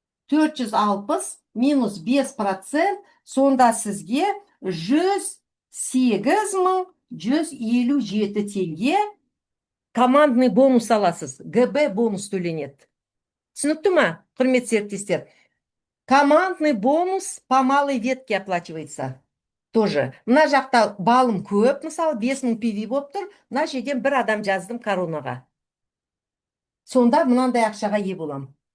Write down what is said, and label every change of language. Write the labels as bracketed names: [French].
[Kazakh] 460 минус 5%, сонда сізге 108.157 теңге командный бонус аласыз. ГБ бонус төленеді. Түсінікті ма, құрметті серіктестер? [Russian] Командный бонус по малой ветке оплачивается. Тоже. [Kazakh] Мына жақта балым көп, мысалы 5000 PV болып тұр. Мына жерден бір адам жаздым коронаға. Сонда мынандай ақшаға ие болам.